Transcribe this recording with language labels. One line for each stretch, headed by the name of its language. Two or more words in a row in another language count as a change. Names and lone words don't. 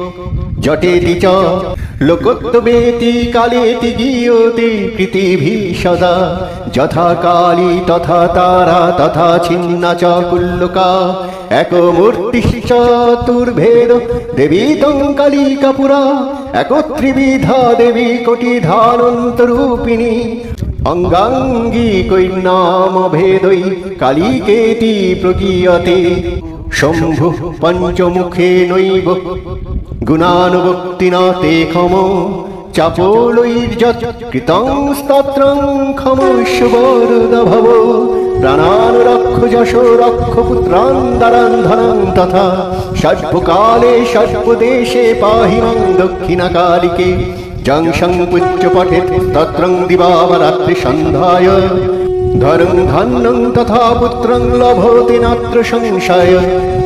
Sanskrit: জটেতি চ লোকোত্তবেতি কালেতি গীয়তে কৃতিভি সদা যথা কালী তথা তারা তথা ছিন্না চ কুল্লকা একমূর্তিশ্চ চতুর্ভেদ দেবী তং কালিকা পুরা একত্রিবিধা দেবী কোটিধানন্তরূপিণী অঙ্গাঙ্গী কৈর্নাম ভেদৈ কালিকেতি প্রগীয়তে শম্ভু পঞ্চমুখে নৈব গুণানুভক্তিনা তে ক্ষম চাপলৈর্যৎ কৃতং স্তোত্রং ক্ষমস্য বরদ ভব প্রাণান রক্ষ যশ রক্ষ পুত্রান দারান ধনং তথা সর্বকালে সর্বদেশে পাহি মাং দক্ষিণকালিকে যং সংপুজ্য পঠেৎ স্তোত্রং দিবারাত্রি সন্ধ্যায় ধরং ধন্যং তথা পুত্রং লভতে নাত্র সংশয়